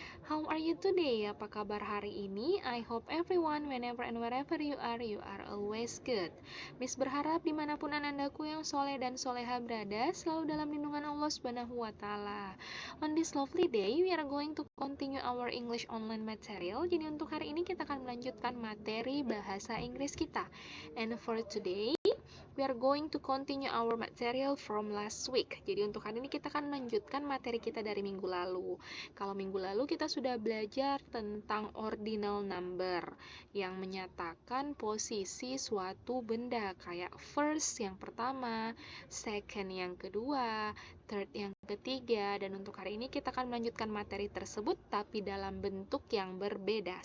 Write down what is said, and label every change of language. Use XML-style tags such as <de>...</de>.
<en>How are you today?</en> <id>Apa kabar hari ini?</id> <en>I hope everyone, whenever and wherever you are always good.</en> <id>Miss berharap dimanapun anandaku yang soleh dan soleha berada, selalu dalam lindungan Allah Subhanahu wa Ta'ala.</id> <en>On this lovely day, we are going to continue our English online material.</en> <id>Jadi untuk hari ini kita akan melanjutkan materi bahasa Inggris kita.</id> <en>And for today, we are going to continue our material from last week.</en> <id>Jadi untuk hari ini kita akan melanjutkan materi kita dari minggu lalu. Kalau minggu lalu kita sudah belajar tentang ordinal number yang menyatakan posisi suatu benda, kayak first yang pertama, second yang kedua, third yang ketiga, dan untuk hari ini kita akan melanjutkan materi tersebut tapi dalam bentuk yang berbeda.</id>